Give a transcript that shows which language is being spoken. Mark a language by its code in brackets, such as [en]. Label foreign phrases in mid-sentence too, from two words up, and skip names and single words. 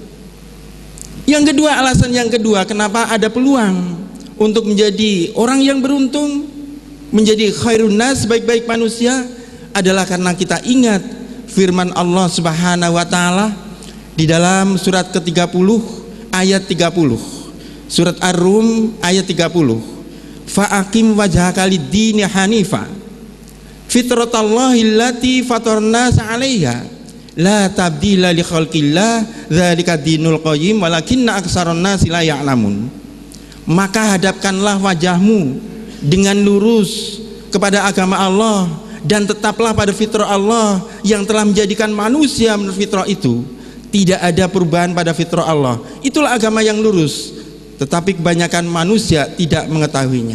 [id] Yang kedua, alasan yang kedua kenapa ada peluang untuk menjadi orang yang beruntung, menjadi [ar] خير الناس, [id] sebaik-baik manusia, adalah karena kita ingat firman Allah [ar] سبحانه وتعالى [id] di dalam surat ke-30 ayat 30. Surat Ar-Rum ayat 30. [ar] فأقم وجهك للدين حنيفا فطرت الله التي فطر الناس عليها لا تبديل لخلق الله ذلك الدين القيم ولكن أكثر الناس لا يعلمون. [id] Maka hadapkanlah wajahmu dengan lurus kepada agama Allah dan tetaplah pada fitrah Allah yang telah menjadikan manusia menurut fitrah itu. Tidak ada perubahan pada fitrah Allah. Itulah agama yang lurus, tetapi kebanyakan manusia tidak mengetahuinya.